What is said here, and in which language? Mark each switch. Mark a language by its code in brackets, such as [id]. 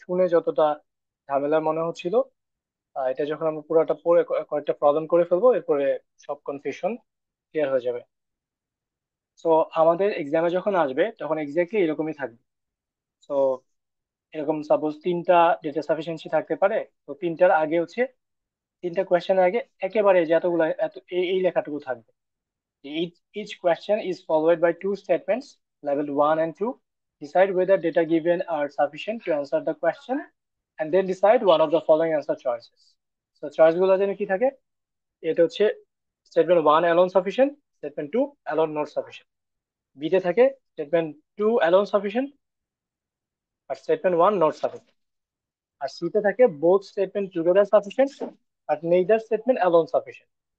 [bn] শুনে যতটা ঝামেলা মনে হচ্ছিল, এটা যখন আমরা পুরোটা পড়ে কয়েকটা প্রবলেম করে ফেলবো, এরপরে সব কনফিউশন ক্লিয়ার হয়ে যাবে। তো আমাদের এক্সামে যখন আসবে তখন এক্স্যাক্টলি এরকমই থাকবে। তো এরকম সাপোজ তিনটা ডেটা সাফিসিয়েন্সি থাকতে পারে, তো তিনটার আগে হচ্ছে, তিনটা কোয়েশ্চেনের আগে একেবারে যে এতগুলো এত এই লেখাটুকু থাকবে। [en] Each question is followed by two statements, level 1 and 2. Decide whether data given are sufficient to answer the question, and then decide one of the following answer choices. So choice গুলো [bn] যেন কি থাকে, এটা হচ্ছে [en] Statement one alone sufficient, statement two alone not sufficient. [bn] বিতে থাকে [en] Statement two alone sufficient আর statement one not sufficient. [bn] আর সিতে থাকে [en] Both statement together sufficient আর neither statement alone sufficient.